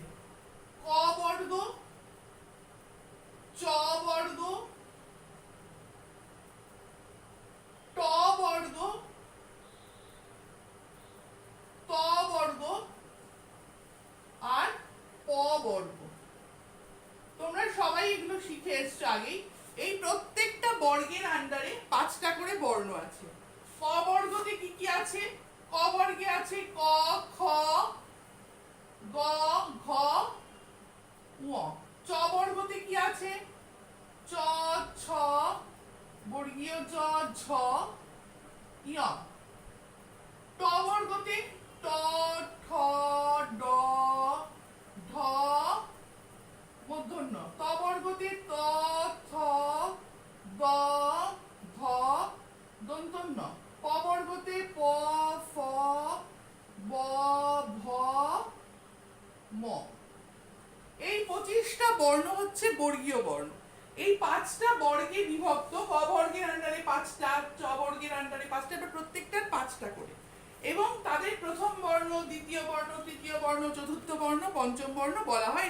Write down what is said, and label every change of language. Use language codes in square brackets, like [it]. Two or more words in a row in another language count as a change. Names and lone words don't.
[bn] ক বর্গ, চ বর্গ, ট বর্গ, ত বর্গ আর প বর্গ। তোমরা সবাই এগুলো শিখে এসছো আগেই। এই প্রত্যেকটা বর্গের আন্ডারে 5টা করে বর্ণ আছে। ক বর্গতে কি কি আছে? ক বর্গে আছে ক, খ, গ, ঘ, ঙ। চ বর্গতে কি আছে? চ, ছ, বর্গীয় জ, ঝ, ঞ। ট বর্গতে ট, ঠ, ড, ঢ, মূর্ধন্য। ত বর্গতে ত, থ, দ, ধ, দন্তন্য। প বর্গতে প, ফ, ব, ভ, ম। এই 25টা বর্ণ হচ্ছে বর্গীয় বর্ণ। এই 5টা বর্গে বিভক্ত। ক বর্গের আন্ডারে 5টা, চ বর্গের আন্ডারে 5টা, এবার প্রত্যেকটার 5টা করে। এবং তাদের প্রথম বর্ণ, দ্বিতীয় বর্ণ, তৃতীয় বর্ণ, চতুর্থ বর্ণ, পঞ্চম বর্ণ বলা হয়।